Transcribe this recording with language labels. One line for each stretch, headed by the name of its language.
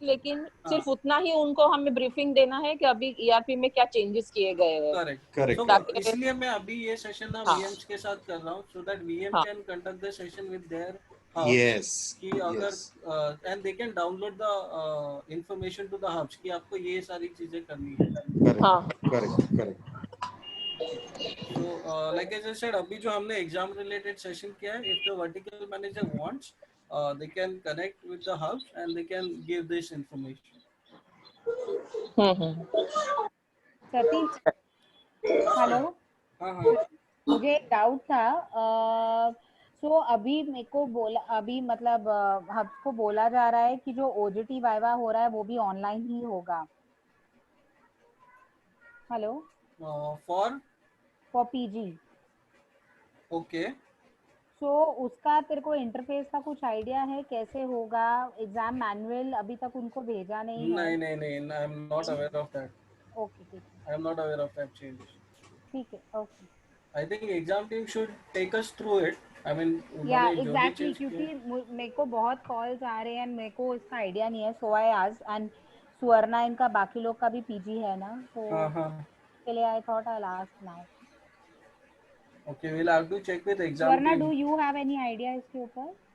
Hindi: लेकिन सिर्फ उतना ही उनको हमें ब्रीफिंग देना है कि अभी ERP में क्या चेंजेस किए गए हैं।
English: Correct.
Hindi: इसलिए मैं अभी ये सेशन ना VMs के साथ कर रहा हूँ,
English: so that VM can conduct the session with their yes
Hindi: कि अगर
English: and they can download the information to the hubs
Hindi: कि आपको ये सारी चीजें करनी है।
English: Correct. So like as I said,
Hindi: अभी जो हमने एग्जाम रिलेटेड सेशन किया है,
English: if the vertical manager wants, they can connect with the hubs and they can give this information.
Hindi: Satish, hello, मुझे एक डाउट था। सो अभी मेरे को बोला, अभी मतलब हब्स को बोला जा रहा है कि जो OJT वाइवा हो रहा है वो भी ऑनलाइन ही होगा।
English: Hello, for PG। Okay,
Hindi: सो उसका तेरे को इंटरफेस का कुछ आइडिया है कैसे होगा? एग्जाम मैनुअल अभी तक उनको भेजा नहीं है।
English: नहीं, I am not aware of that.
Hindi: Okay, ठीक है,
English: I am not aware of that change.
Hindi: ठीक है, okay.
English: I think exam team should take us through it. I mean
Hindi: या एग्जैक्टली, क्योंकि मेरे को बहुत कॉल्स आ रहे हैं, मेरे को इसका आइडिया नहीं है,
English: So I asked.
Hindi: एंड सुवर्णा इनका बाकी लोग का भी PG है ना, तो के लिए
English: I thought I ask now. Okay, we'll have to check with exam Swarna, team. do you have any idea
Hindi: इसके ऊपर?